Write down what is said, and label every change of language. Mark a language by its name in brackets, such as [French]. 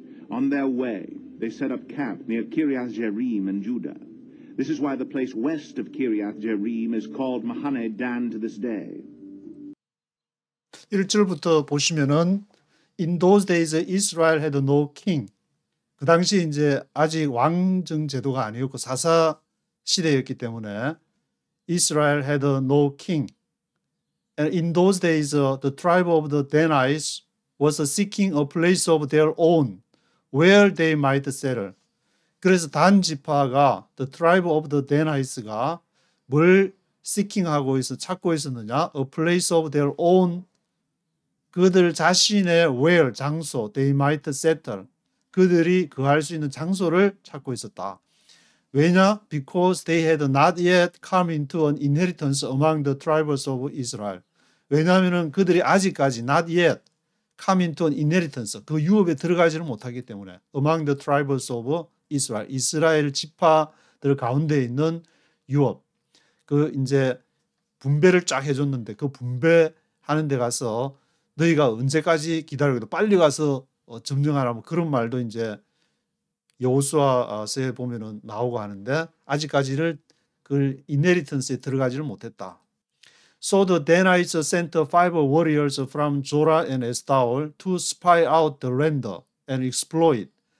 [English] On their way, they set up camp near Kiriath Jearim in Judah. This is why the place west of Kiriath Jearim is called Mahane Dan to this day. [Korean] 1절부터 보시면은 [English] In those days Israel had no king. [Korean] 그 당시 이제 아직 왕정 제도가 아니었고 사사 시대였기 때문에 [English] Israel had no king. And in those days the tribe of the Danites was seeking a place of their own where they might settle. [Korean] 그래서 단 지파가 [English] the tribe of the Danites [Korean] 가 뭘 seeking하고 찾고 있었느냐? [English] A place of their own. [Korean] 그들 자신의 where, 장소, [English] they might settle. [Korean] 그들이 거할 수 있는 장소를 찾고 있었다. 왜냐? [English] Because they had not yet come into an inheritance among the tribes of Israel. [Korean] 왜냐하면 그들이 아직까지 [English] not yet come into an inheritance, [Korean] 그 유업에 들어가지를 못하기 때문에 [English] among the tribes of Israel, [Korean] 이스라엘 지파들 가운데 있는 유업. 그 이제 분배를 쫙 해줬는데 그 분배하는 데 가서 너희가 언제까지 기다리고 빨리 가서 점령하라 뭐 그런 말도 이제 여호수아서에 보면은 나오고 하는데 아직까지를 그 인헤리턴스에 들어가지를 못했다. [English] So the Danites sent 5 warriors from Zorah and Eshtaol to spy out the land and explore it.